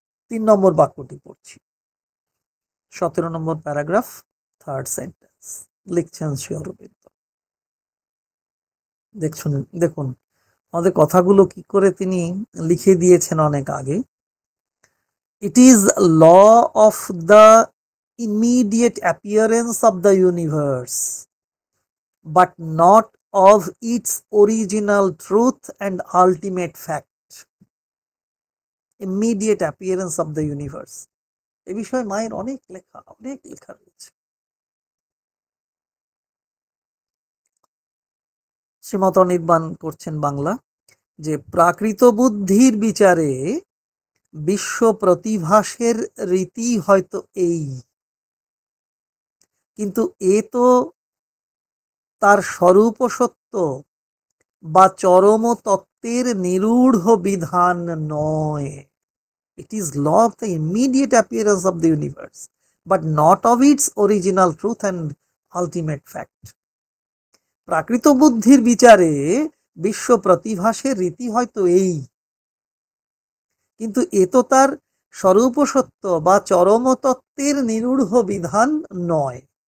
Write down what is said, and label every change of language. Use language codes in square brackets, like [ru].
[bn] 3 নম্বর বাক্যটি পড়ছি, 17 নম্বর paragraph, 3rd sentence, লিখছেন শ্রী অরবিন্দ। দেখুন আমাদের কথাগুলো কি করে তিনি লিখে দিয়েছেন অনেক আগে। [en] It is law of the immediate appearance of the universe, but not of its original truth and ultimate fact. Immediate appearance of the universe, [bn] এ বিষয়ে মায়ের অনেক লেখা রয়েছে। শ্রীমত নির্বাণ করছেন বাংলা, যে প্রাকৃত বুদ্ধির বিচারে বিশ্ব প্রতিভাসের রীতি হয়তো এই, কিন্তু এ তো তার স্বরূপ সত্য বা চরম তত্ত্বের নিরূঢ় বিধান নয়। [en] It is law of the immediate appearance of the universe, but not of its original truth and ultimate fact. [bn] প্রাকৃত বুদ্ধির বিচারে বিশ্ব প্রতিভাসের রীতি হয়তো এই, কিন্তু এ তো তার স্বরূপ সত্য বা চরম তত্ত্বের নিরূঢ় বিধান নয়।